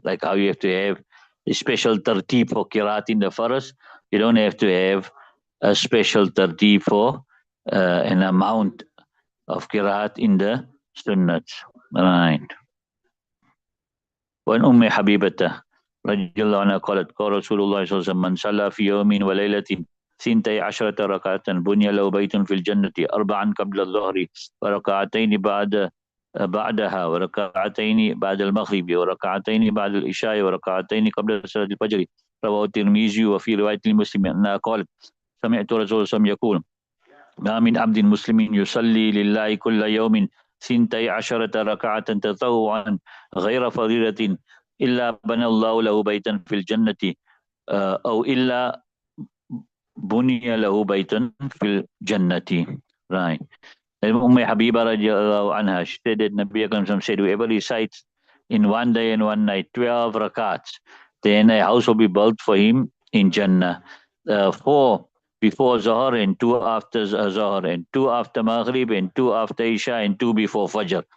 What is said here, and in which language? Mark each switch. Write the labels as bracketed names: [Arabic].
[English] Like how you have to have a special tartib for qirat in the faras, you don't have to have a special tartib for an amount of qirat in the sunnats. Right. [Arabic] وعن أم حبيبة رضي الله عنها قالت قال رسول الله صلى الله عليه وسلم من صلى في يوم وليلة 12 ركعة بني له بيت في الجنة 4 قبل الظهر وركعتين بعدها وركعتين بعد المغرب وركعتين بعد العشاء وركعتين قبل صلاة الفجر. رواه الترمذي. وفي رواية المسلم أنها قالت سمعت رسول الله صلى الله عليه وسلم يقول ما من عبد مسلم يصلي لله كل يوم 12 ركعة تطوعا غير فريضة إلا بنى الله له بيتا في الجنة أو إلا بني له بيتا في الجنة. [English] Right. And Habiba radiallahu anha, she said that Nabi Akram said, whoever recites in one day and one night 12 rakats, then a house will be built for him in Jannah. 4 before Zohar and 2 after Zohar and 2 after Maghrib and 2 after Isha and 2 before Fajr.